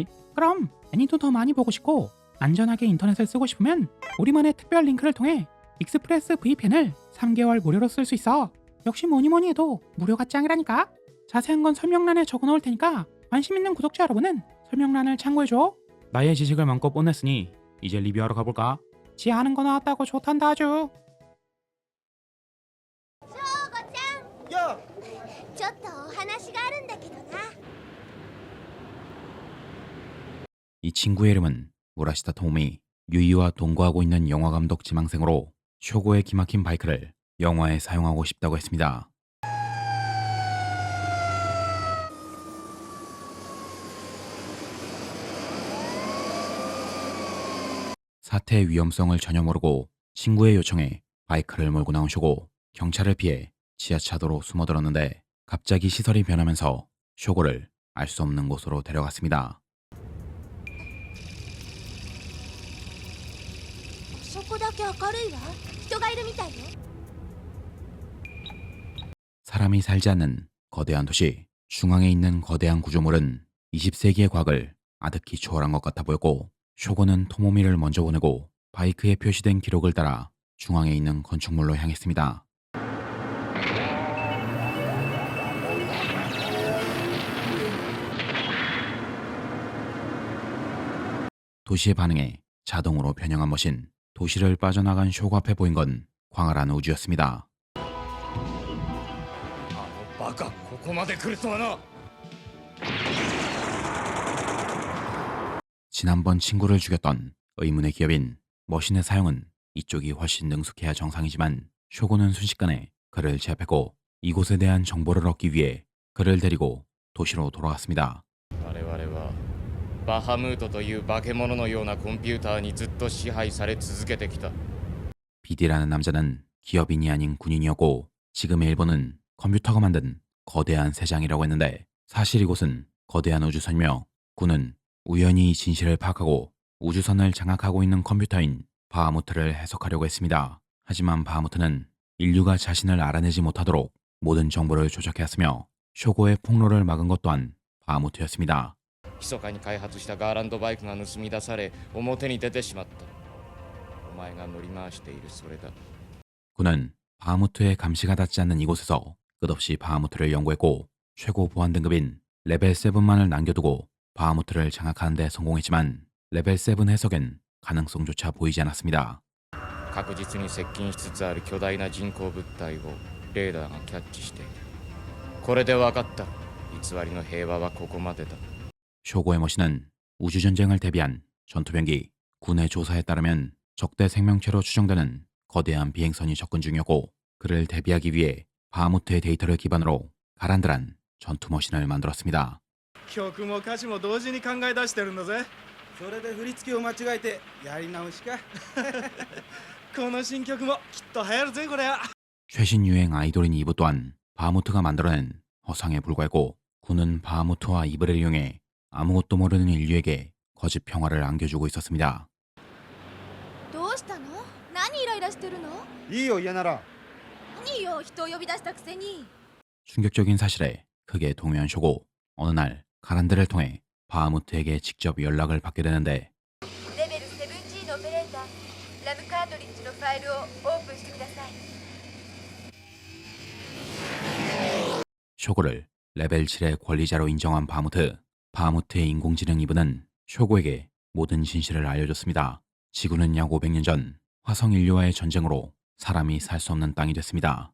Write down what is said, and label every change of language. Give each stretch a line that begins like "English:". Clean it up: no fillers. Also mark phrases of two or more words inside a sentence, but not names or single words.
Korean: 그럼 애니도 더 많이 보고 싶고 안전하게 인터넷을 쓰고 싶으면 우리만의 특별 링크를 통해 익스프레스 VPN을 3개월 무료로 쓸 수 있어. 역시 뭐니뭐니 해도 무료가 짱이라니까. 자세한 건 설명란에 적어놓을 테니까 관심 있는 구독자 여러분은 설명란을 참고해줘. 나의 지식을 마음껏 뽐냈으니 이제 리뷰하러 가볼까? 지 아는 거 나왔다고 좋단다 아주.
Japanese: よ。ちょっとお話があるんだけどな。
Korean: 이 친구의 이름은 무라시타 토모미. 유이와 동거하고 있는 영화감독 지망생으로 쇼고의 기막힌 바이크를 영화에 사용하고 싶다고 했습니다. 사태의 위험성을 전혀 모르고 친구의 요청에 바이크를 몰고 나온 쇼고. 경찰을 피해 지하차도로 숨어들었는데 갑자기 시설이 변하면서 쇼고를 알 수 없는 곳으로 데려갔습니다.
Japanese: そこだけ明るいわ。人がいるみたいよ。
Korean: 사람이 살지 않는 거대한 도시 중앙에 있는 거대한 구조물은 20세기의 과학을 아득히 초월한 것 같아 보였고, 쇼고는 토모미를 먼저 보내고 바이크에 표시된 기록을 따라 중앙에 있는 건축물로 향했습니다. 도시의 반응에 자동으로 변형한 머신, 도시를 빠져나간 쇼고 앞에 보인 건 광활한 우주였습니다.
Japanese: あのバカここまで来るとはな。
Korean: 지난번 친구를 죽였던 의문의 기업인 머신의 사용은 이쪽이 훨씬 능숙해야 정상이지만, 쇼고는 순식간에 그를 제압했고 이곳에 대한 정보를 얻기 위해 그를 데리고 도시로 돌아왔습니다.
Japanese: 我々はバハムートという化け物のようなコンピューターにずっと支配され続けてきた。
Korean: BD라는 남자는 기업인이 아닌 군인이었고, 지금의 일본은 컴퓨터가 만든 거대한 세장이라고 했는데, 사실 이곳은 거대한 우주선이며 군은 우연히 이 진실을 파악하고 우주선을 장악하고 있는 컴퓨터인 바하무트를 해석하려고 했습니다. 하지만 바하무트는 인류가 자신을 알아내지 못하도록 모든 정보를 조작해왔으며, 쇼고의 폭로를 막은 것 또한 바하무트였습니다.
Japanese: 密かに開発したガーランドバイクが盗み出され表に出てしまった。お前が乗り回しているそれだ。
Korean: 군은 바하무트의 감시가 닿지 않는 이곳에서 끝없이 바하무트를 연구했고, 최고 보안 등급인 레벨 7만을 남겨두고 바하무트를 장악하는 데 성공했지만, 레벨 7 해석엔 가능성조차 보이지 않았습니다.
Japanese: 確実に接近しつつある巨大な人工物体をレーダーがキャッチしている。これで分かった。偽りの平和はここまでだ。
Korean: 쇼고의 머신은 우주전쟁을 대비한 전투병기, 군의 조사에 따르면 적대 생명체로 추정되는 거대한 비행선이 접근 중이었고, 그를 대비하기 위해 바하무트의 데이터를 기반으로 가란드란 전투 머신을 만들었습니다.
Japanese: 曲も歌詞も同時に考え出してるんだぜ。それで振り付けを間違えてやり直しか。この新曲もきっと流行るぜこれ。
Korean: 최신 유행 아이돌인 이브 또한 바하무트가 만들어낸 허상에 불과했고, 군은 바하무트와 이브를 이용해 아무것도 모르는 인류에게 거짓 평화를 안겨주고 있었습니다.
Japanese: どうしたの？何イライラしてるの？いいよ嫌なら。何よ、人を呼び出したくせに。
Korean: 충격적인 사실에 크게 동요한 쇼고, 어느 날 가란드를 통해 바하무트에게 직접 연락을 받게 되는데,
Japanese: レベル17のオペレーター、ラムカートリッジのファイルをオープンしてください。
Korean: 쇼고를 레벨 7의 권리자로 인정한 바하무트의 인공지능 이브는 쇼고에게 모든 진실을 알려줬습니다. 지구는 약 500년 전 화성 인류와의 전쟁으로 사람이 살 수 없는 땅이 됐습니다.